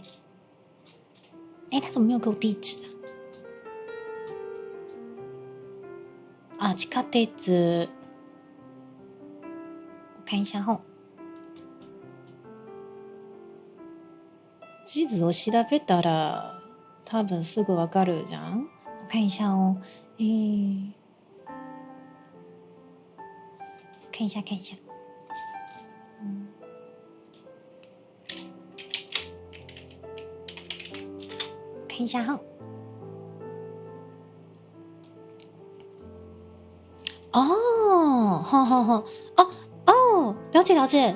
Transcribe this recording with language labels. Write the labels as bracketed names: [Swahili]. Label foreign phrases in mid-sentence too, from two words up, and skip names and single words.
[Chinese] 他怎么没有给我地址啊？地下鉄，我看一下吼。 [Japanese] 地図を調べたら多分すぐわかるじゃん。 [Chinese] 我看一下哦，看一下，看一下哈。了解。